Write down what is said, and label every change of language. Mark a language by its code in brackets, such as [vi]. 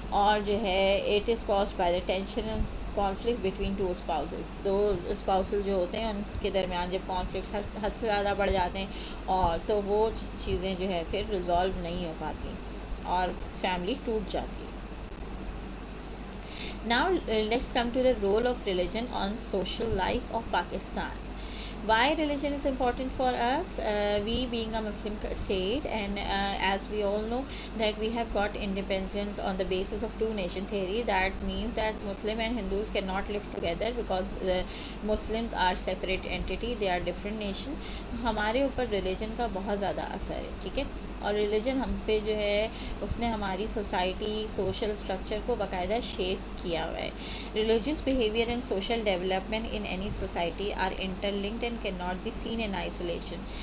[ur] اور جو ہے [en] It is caused by the tension conflict between two spouses. [ur] Do spouses جو ہوتے ہیں ان کے درمیان جب کانفلکٹس حد سے زیادہ بڑھ جاتے ہیں اور تو وہ چیزیں جو ہے پھر ریزالو نہیں ہو پاتی اور فیملی ٹوٹ جاتی ہے. [en] Now let's come to the role of religion on social life of Pakistan. Why religion is important for us? We being a Muslim state, and as we all know that we have got independence on the basis of two nation theory. That means that Muslim and Hindus cannot live together because Muslims are separate entity, they are different nation. [ur] ہمارے اوپر religion کا بہت زیادہ اثر ہے. ٹھیک ہے، اور ریلیجن ہم پہ جو ہے اس نے ہماری سوسائٹی سوشل اسٹرکچر کو باقاعدہ شیپ کیا ہوا ہے. [en] Religious behaviour and social development in any society are interlinked and can not be seen in isolation.